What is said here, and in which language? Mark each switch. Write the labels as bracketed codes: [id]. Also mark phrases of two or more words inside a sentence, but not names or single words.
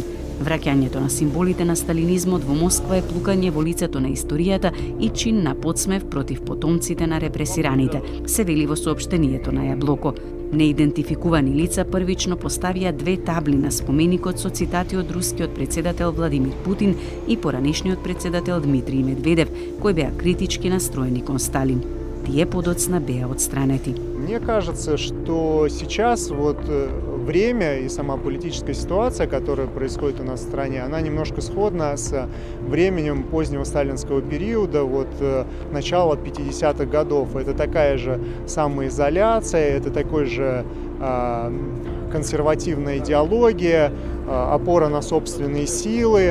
[mk] Враќањето на символите на сталинизмот во Москва е плукање во лицето на историјата и чин на подсмев против потомците на репресираните, се вели во соопштението на Јаблоко. Неидентификувани лица првично поставија 2 табли на споменикот со цитати од рускиот председател Владимир Путин и поранешниот председател Дмитрий Медведев, кои беа критички настроени кон Сталин. Тие подоцна беа отстранети. [ru] Мне кажется, что сейчас время и сама политическая ситуация, которая происходит у нас в стране, она немножко сходна с временем позднего сталинского периода, начала 50-х годов. Это такая же самоизоляция, это такой же консервативная идеология, опора на собственные силы.